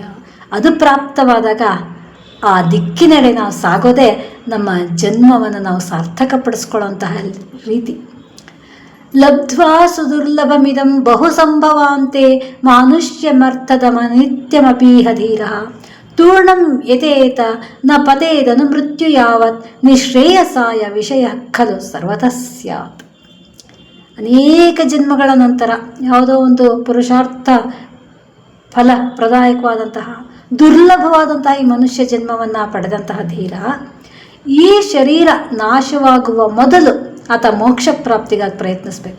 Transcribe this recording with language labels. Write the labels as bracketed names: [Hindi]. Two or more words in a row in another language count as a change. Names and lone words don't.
[Kannada] ಅದು ಪ್ರಾಪ್ತವಾದಾಗ ಆ ದಿಕ್ಕಿನೆಡೆ ನಾವು ಸಾಗೋದೇ ನಮ್ಮ ಜನ್ಮವನ್ನು ನಾವು ಸಾರ್ಥಕಪಡಿಸ್ಕೊಳ್ಳುವಂತಹ ರೀತಿ. [Sanskrit] ಲಬ್ಧ್ವಾ ಸುದುರ್ಲಭಮಿದಂ ಬಹು ಸಂಭವಾಂತೆ ಮಾನುಷ್ಯಮರ್ಥದ ನಿತ್ಯಮಪೀಹ ಧೀರಃ ತೂರ್ಣಂ ಯತೇತ ನ ಪತೇದನು ಮೃತ್ಯು ಯಾವತ್ ನಿಶ್ರೇಯಸಾಯ ವಿಷಯ ಖಲು ಸರ್ವತಃ ಸ್ಯಾತ್. [Kannada] ಅನೇಕ ಜನ್ಮಗಳ ನಂತರ ಯಾವುದೋ ಒಂದು ಪುರುಷಾರ್ಥ ಫಲ ಪ್ರದಾಯಕವಾದಂತಹ ದುರ್ಲಭವಾದಂತಹ ಈ ಮನುಷ್ಯ ಜನ್ಮವನ್ನು ಪಡೆದಂತಹ ಧೀರ ಈ ಶರೀರ ನಾಶವಾಗುವ ಮೊದಲು ಆತ ಮೋಕ್ಷ ಪ್ರಾಪ್ತಿಗಾಗಿ ಪ್ರಯತ್ನಿಸಬೇಕು.